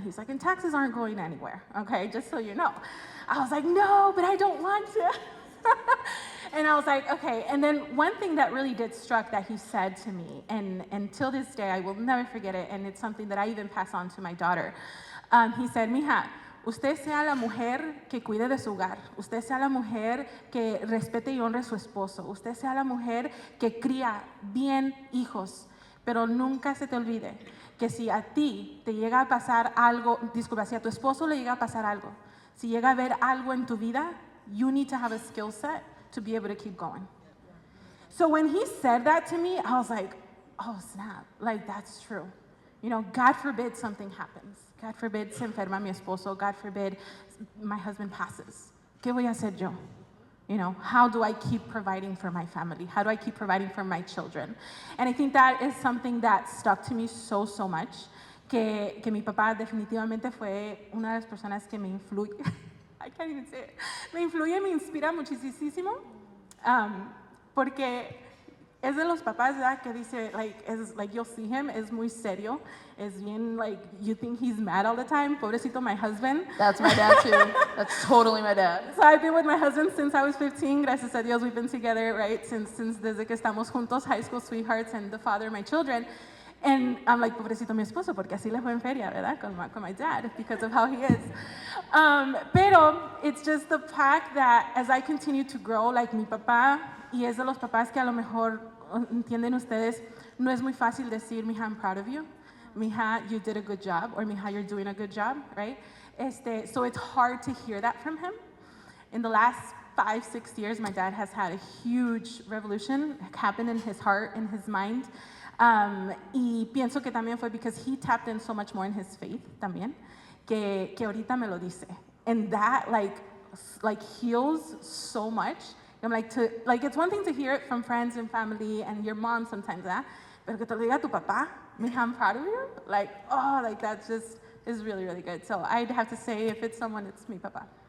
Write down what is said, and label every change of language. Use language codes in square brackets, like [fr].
[en] He's like, and taxes aren't going anywhere, okay, just so you know. I was like, no, but I don't want to. And I was like, okay. And then one thing that really did struck that he said to me, and until this day, I will never forget it, and it's something that I even pass on to my daughter. He said, [es] mija, usted sea la mujer que cuide de su hogar. Usted sea la mujer que respete y honre a su esposo. Usted sea la mujer que cría bien hijos. Pero nunca se te olvide que si a ti te llega a pasar algo, disculpa, si a tu esposo le llega a pasar algo, si llega a haber algo en tu vida, [en] you need to have a skill set to be able to keep going. So when he said that to me, I was like, oh snap, like that's true. You know, God forbid something happens. God forbid [es] se enferma mi esposo. [en] God forbid my husband passes. [es] ¿Qué voy a hacer yo? [en] You know, how do I keep providing for my family? How do I keep providing for my children? And I think that is something that stuck to me so, so much, [es] que mi papá definitivamente fue una de las personas que me influye. [en] I can't even say it. [es] Me influye, me inspira muchísimo, porque es de los papás, ¿verdad? Que dice, [en] like you'll see him, [es] es muy serio, es bien, [en] like, you think he's mad all the time. Pobrecito, my husband. That's my dad too. That's totally my dad. So I've been with my husband since I was 15. [es] Gracias a Dios, [en] we've been together, right, since [es] desde que estamos juntos, [en] high school sweethearts, and the father of my children. And I'm like, [es] pobrecito mi esposo, porque así le fue en feria, ¿verdad? [en] Con my dad, because of how he is. [es] Pero [en] it's just the fact that as I continue to grow, [es] like mi papá, y es de los papás que a lo mejor entienden ustedes, no es muy fácil decir, mija, [en] I'm proud of you. Mija, you did a good job, or mija, you're doing a good job, right? So it's hard to hear that from him. In the last 5-6 years, my dad has had a huge revolution happen in his heart, in his mind. [es] Y pienso que también fue [en] because he tapped in so much more in his faith [es] también, que ahorita me lo dice. [en] And that like heals so much. I'm like, it's one thing to hear it from friends and family and your mom sometimes, ¿eh? [es] Pero que te lo diga tu papá, [en] mija, I'm proud of you. Like, oh, like that just is really, really good. So I'd have to say, if it's someone, it's mi papá.